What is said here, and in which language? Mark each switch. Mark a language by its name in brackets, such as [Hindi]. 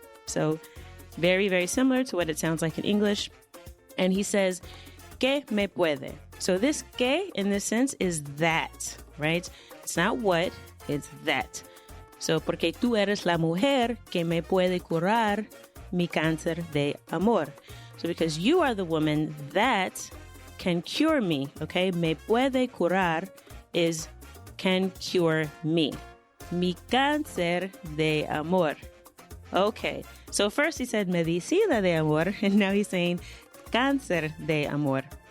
[English] So very, very similar to what it sounds like in English. And he says, [Spanish] que me puede. [English] So this que in this sense is that, right? It's not what, it's that. So, [Spanish] porque tú eres la mujer que me puede curar mi cáncer de amor. [English] So because you are the woman that can cure me, okay? [Spanish] Me puede curar [English] is can cure me. [Spanish] Mi cáncer de amor. [English] Okay, so first he said [Spanish] Medicina de Amor, [English] and now he's saying [Spanish] cáncer de amor.